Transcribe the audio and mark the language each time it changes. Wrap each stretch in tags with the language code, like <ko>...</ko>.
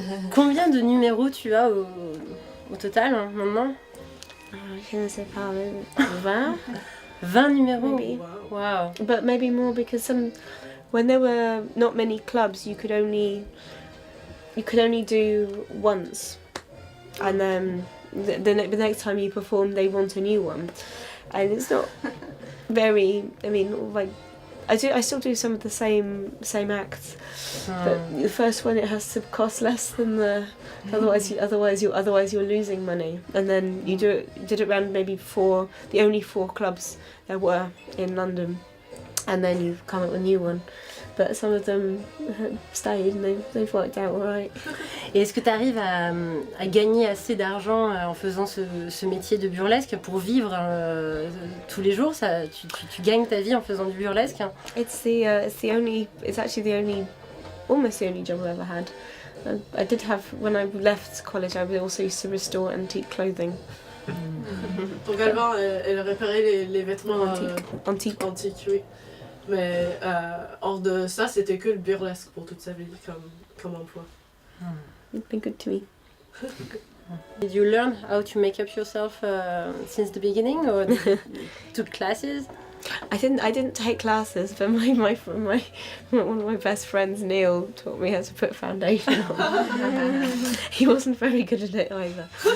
<fr>Combien de numéros tu as au total maintenant? Je ne sais pas, 20? 20 numéros?</fr> <en>Maybe. Wow. But maybe more, because when there were not many clubs, you could only do once, and then the next time you perform, they want a new one, and it's not very. I mean, like, I still do some of the same acts, but the first one, it has to cost less than the. Otherwise you're losing money, and then you did it around maybe the only 4 clubs there were in London, and then you come up with a new one. but some of them stayed and they've worked out all right.</en> <fr>Et est-ce que tu arrives à gagner assez d'argent en faisant ce métier de burlesque pour vivre tous les jours? Tu gagnes ta vie en faisant du burlesque?</fr> <en>It's actually the only, almost the only job I've ever had. I did have, when I left college, I also used to restore antique clothing.</en> <fr>Donc Alban, elle réparait les vêtements</fr> <en>Antiques.</en> <fr>antiques, oui. Mais hors de ça, c'était que le burlesque pour toute sa vie comme emploi.</fr> <en>It's been good to me. Did you learn how to make up yourself since the beginning, or took classes? I didn't take classes, but one of my best friends, Neil, taught me how to put foundation on. He wasn't very good at it either.</en>